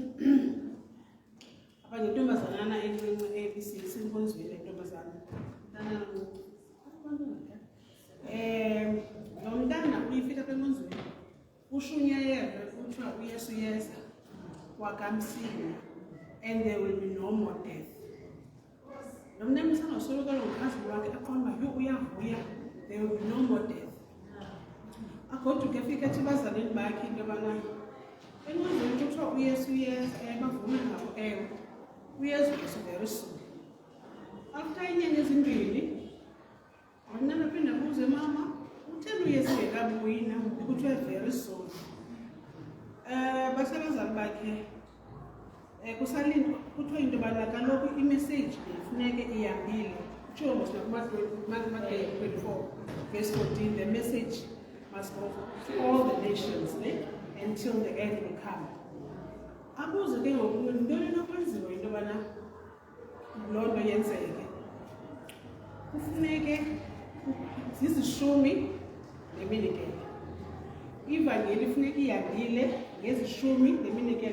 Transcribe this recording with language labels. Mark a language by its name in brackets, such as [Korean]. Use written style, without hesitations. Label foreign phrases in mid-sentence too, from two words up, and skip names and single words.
[Xhosa] Abanye intombazanana encinci ebisinkonzweni intombazana. Lo mntana uyifika kwenkonzweni. Ushunyayelwe kuthiwa uYesu yeza wakamsila [English] and there will be no more death. [Xhosa] Lo mntana usangasoloko ngokhazi wakhe aqonda uba uyavuya [English] there will be no more death. [Xhosa] Agoduke afika ethi bazalweni bakhe into yobana enkonzweni kuthiwa uYesu yeza bavume ngabo ewe uYesu [English] very soon. [Xhosa] After inyanga ezimbini wamnana aphinda abuze mama utheni uYesu engekabuyi na kuthiwa [English] very soon. [Xhosa] Basebazali bakhe kusalindwa kuthiwa into yobana kaloku imessage ifuneke ihambile kutshiwo Matthew 24 [English] verse 14 the message must go to all the nations until the end will come. [Xhosa] Abuze ke ngoku ntoni enokwenziwa into yobana loo nto yenzeke. Kufuneke zizishumi neminikelo. Ivangeli ifuneka ihambile ngezishumi neminikelo.